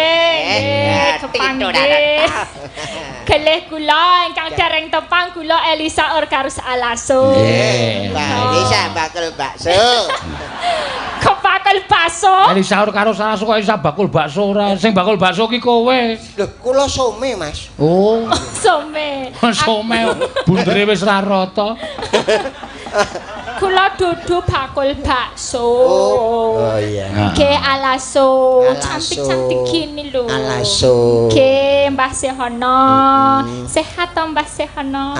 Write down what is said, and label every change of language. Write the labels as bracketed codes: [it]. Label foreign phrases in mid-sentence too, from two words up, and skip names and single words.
[jv] Kepanggih. Kelih kula ingkang dereng tepang kula Elisa Orkarus Alaso. Nggih, Mbak Elisa bakul bakso. Kepakel bakso. Elisa Orkarus Alaso kok isa bakul bakso ora. Sing bakul bakso ki kowe. Lho, kula some, Mas. Oh. Some. Some bundere wis ra rata. Kula dudu bakul bakso. Oh iya. [id] Nggih Alaso, cantik-cantik gini lho. [jv] Alaso. Nggih Mbah Sehono. Sehat to Mbah Sehono?